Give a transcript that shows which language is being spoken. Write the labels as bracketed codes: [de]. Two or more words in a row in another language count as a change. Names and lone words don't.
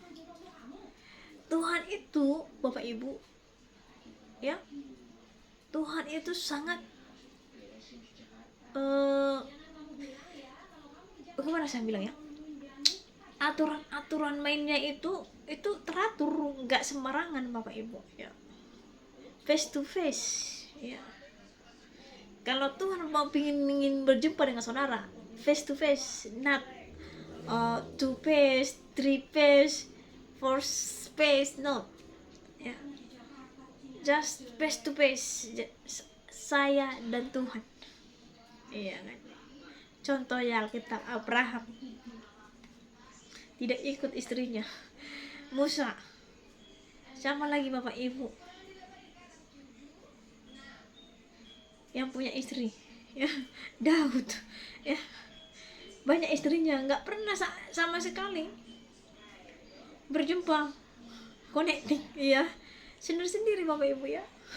[id] Tuhan itu Bapak Ibu ya, Tuhan itu sangat gimana saya bilang ya, aturan mainnya itu teratur, nggak sembarangan Bapak Ibu ya, [en] face to face ya. [id] Kalau Tuhan mau ingin berjumpa dengan saudara [en] face to face, not two face, three face, four face, no ya, just face to face, [id] saya dan Tuhan. Iya kan. Contohnya Alkitab, Abraham tidak ikut istrinya, Musa sama lagi Bapak Ibu yang punya istri ya, Daud ya, banyak istrinya, nggak pernah sama sekali berjumpa connecting ya, sendiri Bapak Ibu ya.